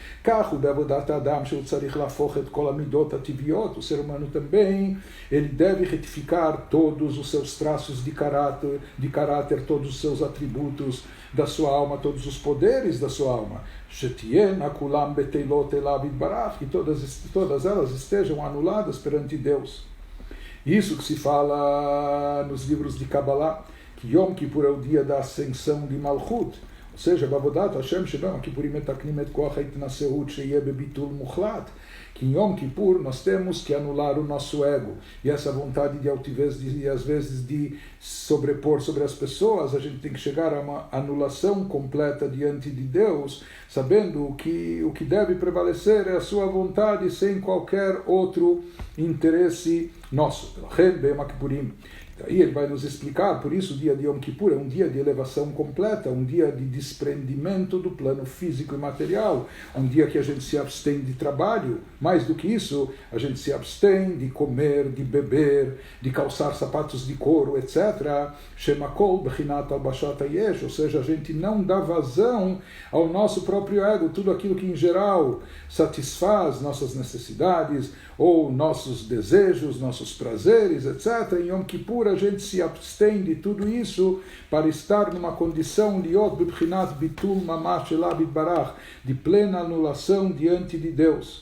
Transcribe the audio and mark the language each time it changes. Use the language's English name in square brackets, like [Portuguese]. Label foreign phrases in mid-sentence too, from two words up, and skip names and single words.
[Portuguese] o ser humano também, ele deve retificar todos os seus traços de caráter, todos os seus atributos da sua alma, todos os poderes da sua alma, que todas elas estejam anuladas perante Deus. Isso que se fala nos livros de Kabbalah, que Yom Kippur é o dia da ascensão de Malchut, ou seja, [Hebrew] בעבודת השם שבם כיפורים יתקנים את כוח ההתנשאות שיהיה בביטול מוחלט, [Portuguese] que em Yom Kippur nós temos que anular o nosso ego, e essa vontade de altivez e às vezes de sobrepor sobre as pessoas, a gente tem que chegar a uma anulação completa diante de Deus, sabendo que o que deve prevalecer é a sua vontade sem qualquer outro interesse nosso. Aí ele vai nos explicar, por isso o dia de Yom Kippur é um dia de elevação completa, um dia de desprendimento do plano físico e material, um dia que a gente se abstém de trabalho, mais do que isso, a gente se abstém de comer, de beber, de calçar sapatos de couro, etc. [Hebrew] שמכל בחינת הלבשת היש, [Portuguese] ou seja, a gente não dá vazão ao nosso próprio ego, tudo aquilo que em geral satisfaz nossas necessidades, ou nossos desejos, nossos prazeres, etc. Em Yom Kippur a gente se abstém de tudo isso para estar numa condição de plena anulação diante de Deus.